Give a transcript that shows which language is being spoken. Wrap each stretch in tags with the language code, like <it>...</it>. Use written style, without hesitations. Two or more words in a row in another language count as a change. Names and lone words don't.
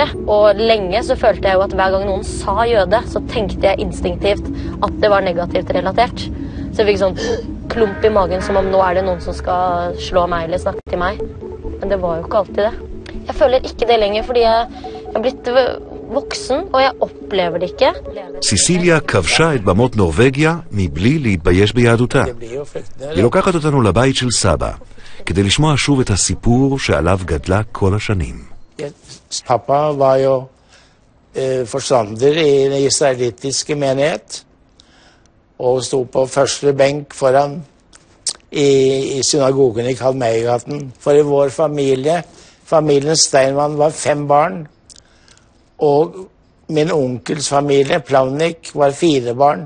<no>Og lenge så følte jeg jo at hver gang noen sa jøde, så tenkte jeg instinktivt at det var negativt relatert. Så jeg fikk sånn klump i magen som om nå er det noen som skal slå meg eller snakke til meg. Men det var jo ikke alltid det. Jeg føler ikke det lenger fordi jeg har blitt voksen, og jeg opplever det ikke.</no> <he>סיסיליה כבשה את במות נורווגיה מבלי להתבייש ביהדותה. היא לוקחת אותנו לבית של סבא, כדי לשמוע שוב את הסיפור שעליו גדלה כל השנים.</he> <no>Pappa var jo forstander i den israelittiske menighet, og stod på første benk foran i synagogen i Kalmeigaten. For i vår familie, familien Steinmann, var 5 barn, og min onkels familie, Plavnik, var 4 barn.</no>